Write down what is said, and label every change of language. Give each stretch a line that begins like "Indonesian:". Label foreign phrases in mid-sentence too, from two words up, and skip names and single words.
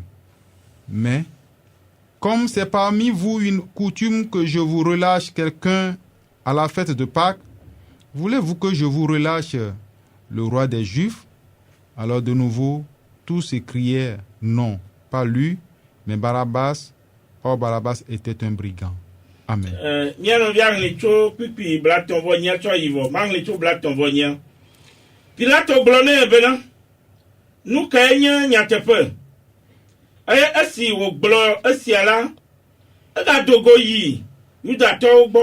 French: Mais, comme c'est parmi vous une coutume que je vous relâche quelqu'un à la fête de Pâques, voulez-vous que je vous relâche le roi des Juifs? Alors de nouveau, tous s'écrièrent: Non, pas lui, mais Barabbas. Or Barabbas était un brigand. Amen.
Ewe: Pilato glone bena. Nu ka enye nyateƒe. Eye esi wògblɔ esia la, egadogo yi Yudatɔwo gbɔ.